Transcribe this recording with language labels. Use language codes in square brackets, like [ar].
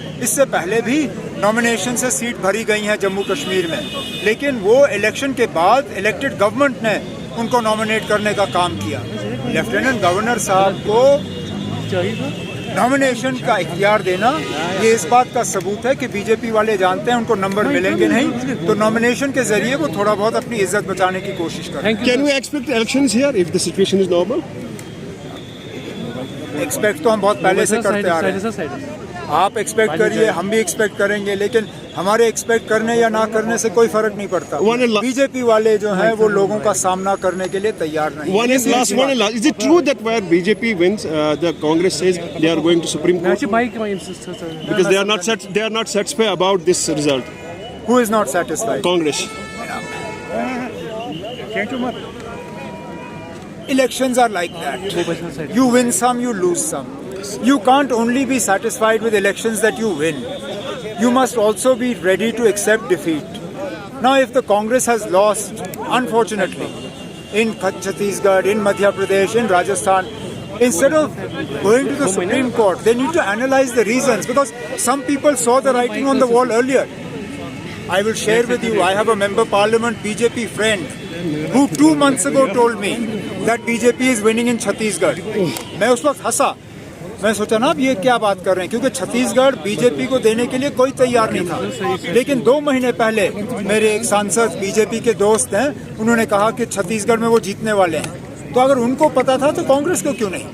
[hi] इससे पहले भी नॉमिनेशन से सीट भरी गई हैं जम्मू कश्मीर में, लेकिन वो इलेक्शन के बाद इलेक्टेड गवर्नमेंट ने उनको नॉमिनेट करने का काम किया। लेफ्टिनेंट गवर्नर साहब को नॉमिनेशन का इख्तियार देना ये इस बात का सबूत है कि बीजेपी वाले जानते हैं उनको नंबर मिलेंगे नहीं, तो नॉमिनेशन के जरिए वो थोड़ा बहुत अपनी इज्जत बचाने की कोशिश करें। [en] Can we expect elections here if the situation is normal? [hi] Expect तो हम बहुत पहले से करते आ रहे हैं। आप एक्सपेक्ट करिए, हम भी एक्सपेक्ट करेंगे, लेकिन हमारे एक्सपेक्ट करने या ना करने से कोई फर्क नहीं पड़ता। बीजेपी वाले जो हैं वो लोगों का सामना करने के लिए तैयार नहीं। [en] One is last. Is it true that where BJP wins, the Congress says they are going to Supreme Court? Because they are not satisfied about this result. Who is not satisfied? Congress. Elections are like that. You win some, you lose some. You can't only be satisfied with elections that you win. You must also be ready to accept defeat. Now, if the Congress has lost, unfortunately, in Chhattisgarh, in Madhya Pradesh, in Rajasthan, instead of going to the Supreme Court, they need to analyze the reasons, because some people saw the writing on the wall earlier. I will share with you, I have a member parliament BJP friend who 2 months ago told me that BJP is winning in Chhattisgarh. [hi] मैं उस वक्त हंसा, मैं सोचा ना अब ये क्या बात कर रहे हैं, क्योंकि छत्तीसगढ़ बीजेपी को देने के लिए कोई तैयार नहीं था। लेकिन 2 महीने पहले मेरे एक सांसद बीजेपी के दोस्त हैं, उन्होंने कहा कि छत्तीसगढ़ में वो जीतने वाले हैं। तो अगर उनको पता था तो कांग्रेस को क्यों नहीं।